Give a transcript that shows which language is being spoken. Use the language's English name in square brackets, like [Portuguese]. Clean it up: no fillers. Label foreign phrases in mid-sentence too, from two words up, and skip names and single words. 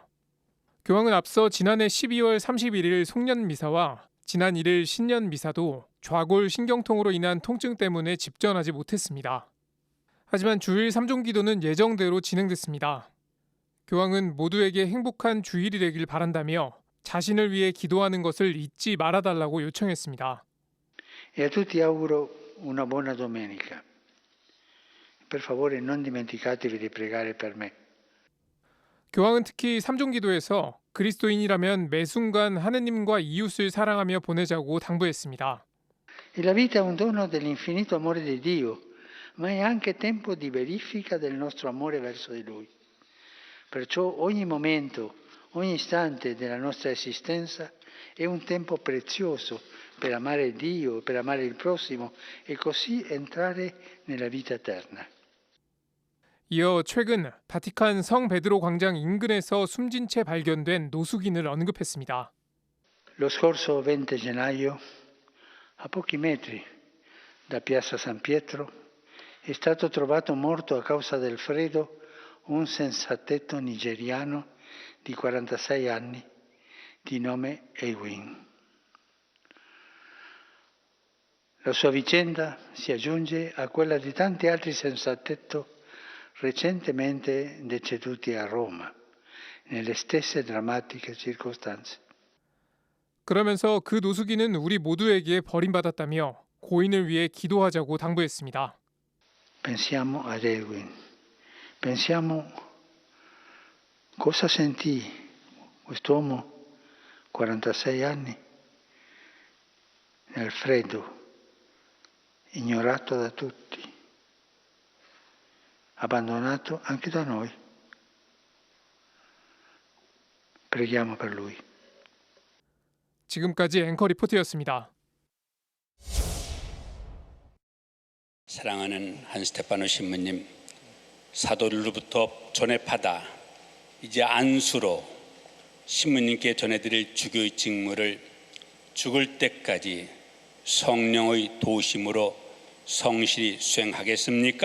[Korean] 교황은 앞서 지난해 12월 31일 송년 미사와 지난 1일 신년 미사도 좌골 신경통으로 인한 통증 때문에 집전하지 못했습니다. 하지만 주일 3종 기도는 예정대로 진행됐습니다. 교황은 모두에게 행복한 주일이 되길 바란다며 자신을 위해 기도하는 것을 잊지 말아달라고 요청했습니다. [Italian] E a tutti auguro una buona domenica. Per favore non dimenticatevi di pregare per me. [Korean] 교황은 특히 3종 기도에서 그리스도인이라면 매 순간 하느님과 이웃을 사랑하며 보내자고 당부했습니다. [Italian] E la vita è un dono dell'infinito amore di Dio, ma è anche tempo di verifica del nostro amore verso di Lui. Perciò ogni momento, ogni istante della nostra esistenza è un tempo prezioso per amare Dio, per amare il prossimo e così entrare nella vita eterna. [Korean] 이어 최근 바티칸 성 베드로 광장 인근에서 숨진 채 발견된 노숙인을 언급했습니다. [Italian] Lo scorso 20 gennaio, a pochi metri da Piazza San Pietro, è stato trovato morto a causa del freddo un senzatetto nigeriano di 46 anni, di nome Ewin. La sua vicenda si aggiunge a quella di tanti altri senzatetto recentemente deceduti a Roma, nelle stesse drammatiche circostanze. [Korean] 그러면서 그 노숙인은 우리 모두에게 버림받았다며 고인을 위해 기도하자고 당부했습니다. [Italian] Pensiamo ad Ewin, pensiamo cosa sentì quest'uomo, 46 anni, nel freddo, ignorato da tutti, abbandonato anche da noi. Preghiamo per lui. [Korean] 지금까지 앵커 리포트였습니다. 사랑하는 한스테파노 신부님, 사도들로부터 전해받아 이제 안수로 신부님께 전해드릴 주교의 직무를 죽을 때까지 성령의 도우심으로 성실히 수행하겠습니까?